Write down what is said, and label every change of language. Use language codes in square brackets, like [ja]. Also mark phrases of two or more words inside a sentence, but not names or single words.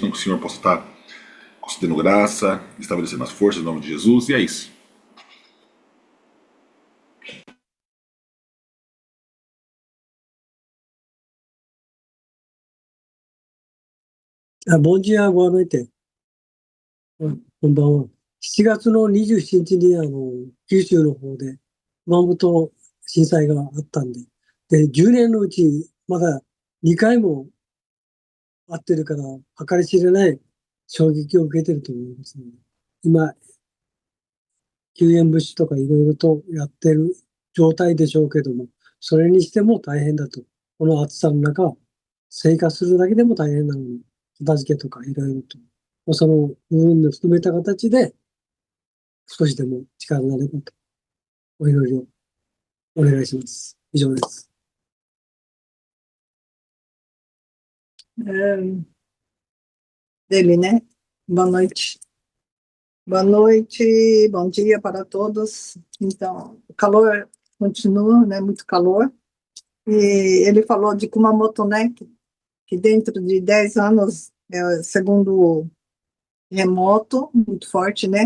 [pt] Então que o Senhor possa estar concedendo graça, estabelecendo as forças em nome de Jesus. E é isso. Bom dia, boa noite. [ja] こんばんは。7月の27日に九州の方で熊本震災があったんで、10年のうちまだ2回もあってるから、計り知れない衝撃を受けてると思いますね。今、救援物資とかいろいろとやってる状態でしょうけども、それにしても大変だと。この暑さの中、生活するだけでも大変なのに、片付けとかいろいろと。その部分を含めた形で、少しでも力になればと、お祈りをお願いします。以上です。 [pt] Dele, né? Boa noite. Boa noite, bom dia para todos. Então, o calor continua, né? Muito calor. E ele falou de Kumamoto, né? Que dentro de 10 anos, segundo remoto, muito forte, né?